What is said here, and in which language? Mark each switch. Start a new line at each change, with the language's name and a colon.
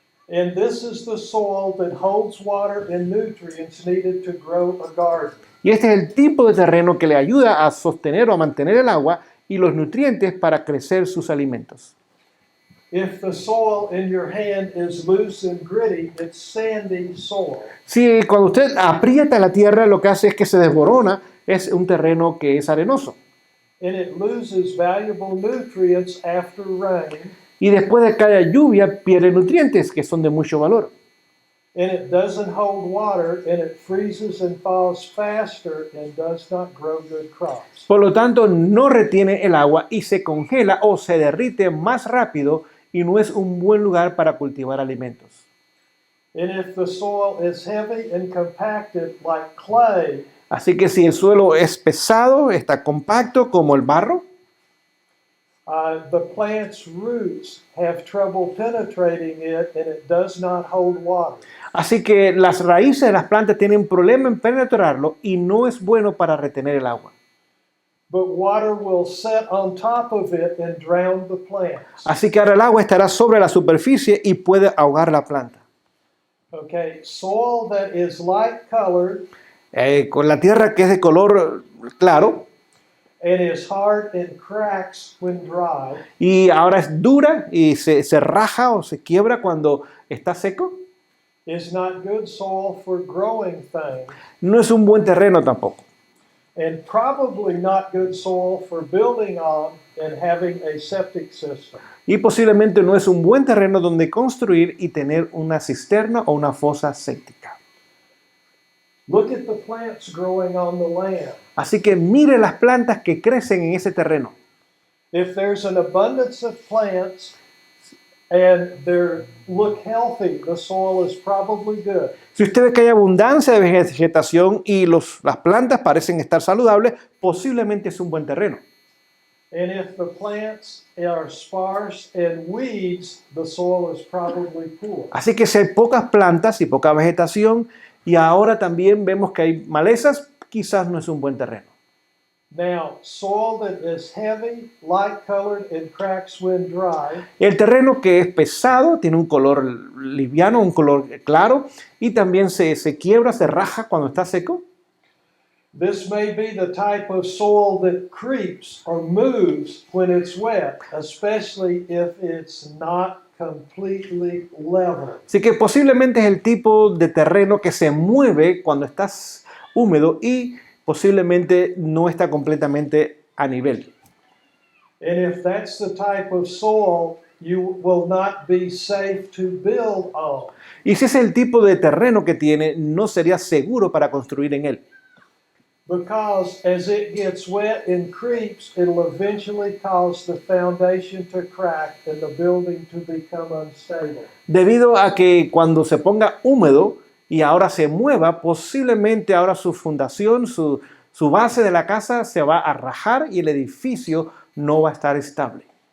English: And this is the soil that holds water and nutrients needed to grow a garden.
Spanish: Y este es el tipo de terreno que le ayuda a sostener o a mantener el agua y los nutrientes para crecer sus alimentos.
English: If the soil in your hand is loose and gritty, it's sandy soil.
Spanish: Si cuando usted aprieta la tierra, lo que hace es que se desborona, es un terreno que es arenoso.
English: And it loses valuable nutrients after rain,
Spanish: Y después de cada lluvia pierde nutrientes que son de mucho valor.
English: and it doesn't hold water, and it freezes and thaws faster and does not grow good crops.
Spanish: Por lo tanto, no retiene el agua y se congela o se derrite más rápido y no es un buen lugar para cultivar alimentos.
English: And if the soil is heavy and compacted like clay,
Spanish: Así que si el suelo es pesado, está compacto como el barro,
English: the plant's roots have trouble penetrating it, and it does not hold water.
Spanish: así que las raíces de las plantas tienen problema en penetrarlo y no es bueno para retener el agua.
English: But water will set on top of it and drown the plants.
Spanish: Así que ahora el agua estará sobre la superficie y puede ahogar la planta.
English: Okay, soil that is light colored
Spanish: Con la tierra que es de color claro
English: and is hard and cracks when dry,
Spanish: y ahora es dura y se raja o se quiebra cuando está seco,
English: is not good soil for growing things.
Spanish: no es un buen terreno tampoco.
English: and probably not good soil for building on and having a septic system.
Spanish: Y posiblemente no es un buen terreno donde construir y tener una cisterna o una fosa séptica.
English: Look at the plants growing on the land.
Spanish: Así que mire las plantas que crecen en ese terreno.
English: If there's an abundance of plants and they look healthy, the soil is probably good.
Spanish: Si usted ve que hay abundancia de vegetación y las plantas parecen estar saludables, posiblemente es un buen terreno.
English: And if the plants are sparse and weeds, the soil is probably poor.
Spanish: Así que si hay pocas plantas y poca vegetación, y ahora también vemos que hay malezas, quizás no es un buen terreno.
English: Now, soil that is heavy, light-colored, and cracks when dry,
Spanish: El terreno que es pesado, tiene un color liviano, un color claro, y también se quiebra, se raja cuando está seco.
English: this may be the type of soil that creeps or moves when it's wet, especially if it's not completely level.
Spanish: Así que posiblemente es el tipo de terreno que se mueve cuando estás húmedo y posiblemente no está completamente a nivel.
English: And if that's the type of soil, you will not be safe to build on.
Spanish: Y si ese es el tipo de terreno que tiene, no sería seguro para construir en él.
English: Because as it gets wet and creeps, it'll eventually cause the foundation to crack and the building to become unstable.
Spanish: Debido a que cuando se ponga húmedo y ahora se mueva, posiblemente ahora su fundación, su base de la casa se va a rajar y el edificio no va a estar estable.